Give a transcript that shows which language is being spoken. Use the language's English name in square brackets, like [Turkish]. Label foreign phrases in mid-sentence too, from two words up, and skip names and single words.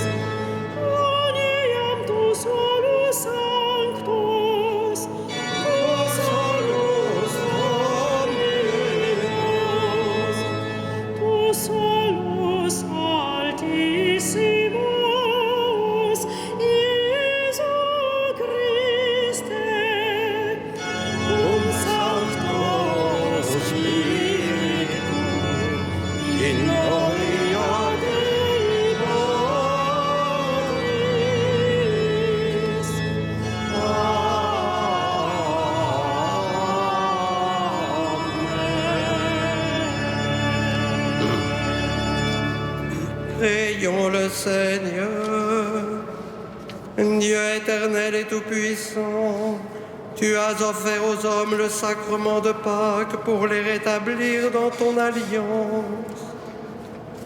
[Latin] Oniam tu solus sanctus, tu solus Dominus, tu solus Altissimus, Iesu Christe, cum Sancto Spiritu, in gloria Dei Patris. [French] Prions le Seigneur. Dieu éternel et tout-puissant, tu as offert aux hommes le sacrement de Pâques pour les rétablir dans ton alliance.